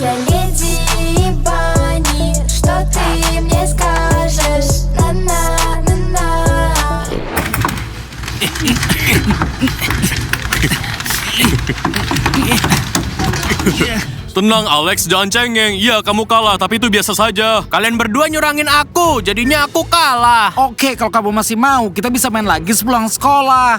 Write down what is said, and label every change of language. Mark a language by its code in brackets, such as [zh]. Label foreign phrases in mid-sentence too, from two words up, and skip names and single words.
[ru] Я леди Банни, что ты мне скажешь? На-на-на-на. [id] Tenang Alex, jangan cengeng. Iya, kamu kalah, tapi itu biasa saja. Kalian berdua nyurangin aku, jadinya aku kalah. Oke, kalau kamu masih mau, kita bisa main lagi sepulang sekolah.